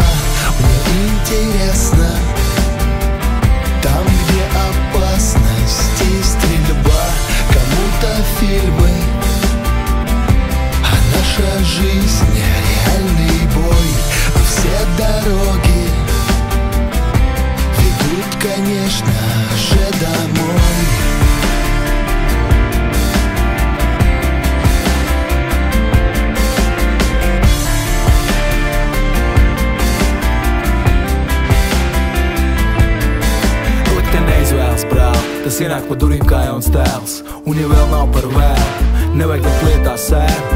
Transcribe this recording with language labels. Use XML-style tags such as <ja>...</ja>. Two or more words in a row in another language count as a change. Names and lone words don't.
<ru>Мне интересно, там, где опасность и стрельба. Кому-то фильмы, а наша жизнь реальный бой. Но все дороги ведут, конечно же, домой.</ru> <lv>Tas ienāk pa durvīm kā jauns tēls, un ja vēl nav par vēlu, nevajag pat lietā sēru.</lv>